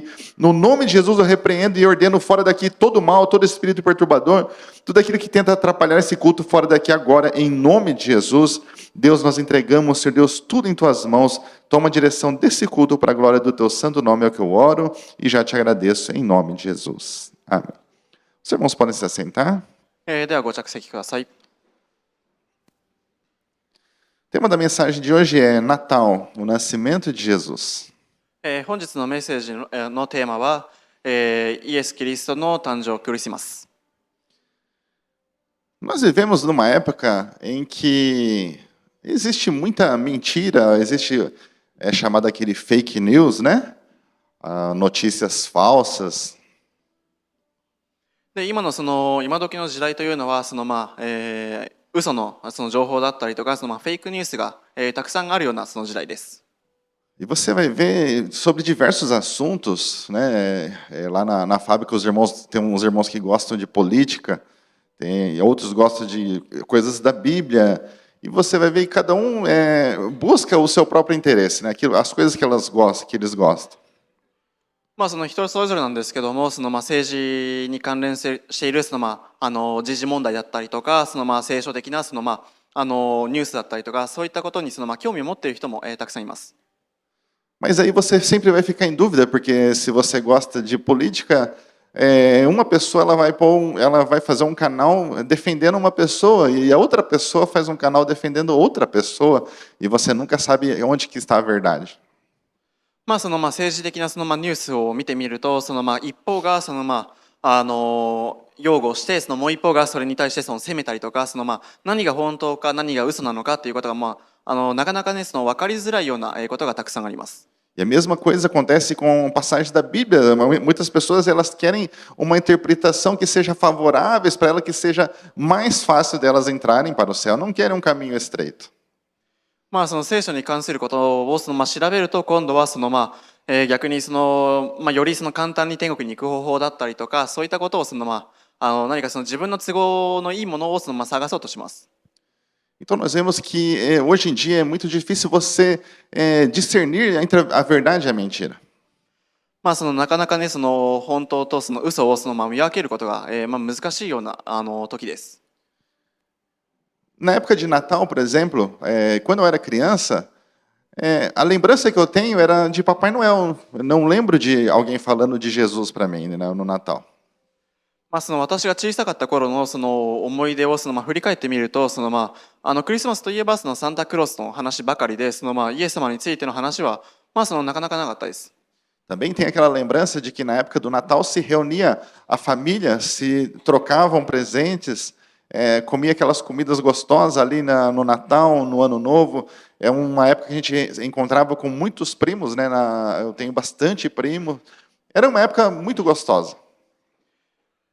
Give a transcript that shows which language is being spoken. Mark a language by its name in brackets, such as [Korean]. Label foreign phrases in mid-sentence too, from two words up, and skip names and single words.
[Portuguese] No nome de Jesus eu repreendo e ordeno fora daqui todo mal, todo espírito perturbador, tudo aquilo que tenta atrapalhar esse culto fora daqui agora, em nome de Jesus. Deus, nós entregamos, Senhor Deus, tudo em tuas mãos. Toma a direção desse culto para a glória do teu santo nome, é o que eu oro e já te agradeço em nome de Jesus. Amém. Os irmãos podem se assentar? [Japanese] ではご着席ください。 [Portuguese] O tema da mensagem de hoje é Natal, o nascimento de Jesus. [Japanese] 本日のメッセージのテーマは、イエス・キリストの誕生クリスマス。 [Portuguese] Nós vivemos numa época em que existe muita mentira, existe chamado aquele [English] fake news, [Portuguese] né? Notícias falsas. [Japanese] で今時の時代というのは嘘の情報だったりとかフェイクニュースが、たくさんあるようなその時代です。 [Portuguese] E você vai ver sobre diversos assuntos, né? Lá na fábrica tem uns irmãos que gostam de política, tem outros gostam de coisas da Bíblia. E você vai ver que cada um busca o seu próprio interesse, né? As coisas que eles gostam. [Japanese] その人それぞれなんですけども、政治に関連している時事問題だったりとか、聖書的なニュースだったりとか、そういったことに興味を持っている人も、たくさんいます。 [Portuguese] Mas aí você sempre vai ficar em dúvida, porque se você gosta de política, uma pessoa ela vai fazer um canal defendendo uma pessoa e a outra pessoa faz um canal defendendo outra pessoa e você nunca sabe onde que está a verdade. [Japanese] 政治的なニュースを見てみると、一方が擁護してもう一方がそれに対して責めたりとか、何が本当か何が嘘なのかということがなかなかね分かりづらいようなことがたくさんあります。 [Portuguese] E a mesma coisa acontece com passagens da Bíblia. Muitas pessoas elas querem uma interpretação que seja favorável para ela, que seja mais fácil delas entrarem para o céu. Não querem um caminho estreito. [Japanese] 聖書に関することを調べると、今度は逆により簡単に天国に行く方法だったりとか、そういったことを何か自分の都合のいいものを探そうとします。 [Portuguese] Então nós vemos que hoje em dia é muito difícil você discernir entre a verdade e a mentira. [Japanese] なかなかね本当と嘘を見分けることが、難しいような時です。 [Portuguese] Na época de Natal, por exemplo, quando eu era criança, a lembrança que eu tenho era de Papai Noel. Eu não lembro de alguém falando de Jesus para mim, né, no Natal. [Japanese] 私が小さかった頃の思い出を振り返ってみると、クリスマスといえばサンタクロースの話ばかりで、イエス様についての話はなかなかなかったです。 [Portuguese] Também tem aquela lembrança de que na época do Natal se reunia a família, se trocavam presentes, comia aquelas comidas gostosas ali no Natal, no Ano Novo. É uma época que a gente encontrava com muitos primos, né? Eu tenho bastante primo. Era uma época muito gostosa.